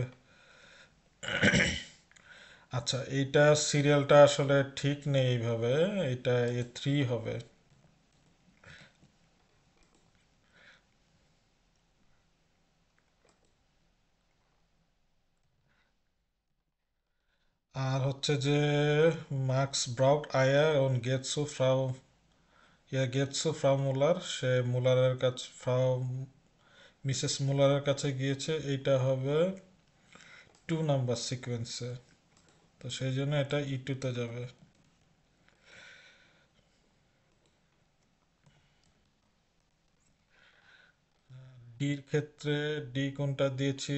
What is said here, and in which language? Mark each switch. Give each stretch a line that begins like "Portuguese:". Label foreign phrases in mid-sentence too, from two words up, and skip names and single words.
Bangla: আচ্ছা, এইটা সিরিয়ালটা আসলে ঠিক নেই এইভাবে, এটা A3 হবে। আর হচ্ছে যে
German: Marks braucht Eier und geht zu Frau geht zu Frau Muller,
Bangla: সে মুলারের কাছে মিসেস মুলারের কাছে গিয়েছে, এইটা হবে 2 নাম্বার সিকোয়েন্সে, তো সেই জন্য এটা E2 তে যাবে। ডির ক্ষেত্রে ডি কোনটা দিয়েছি?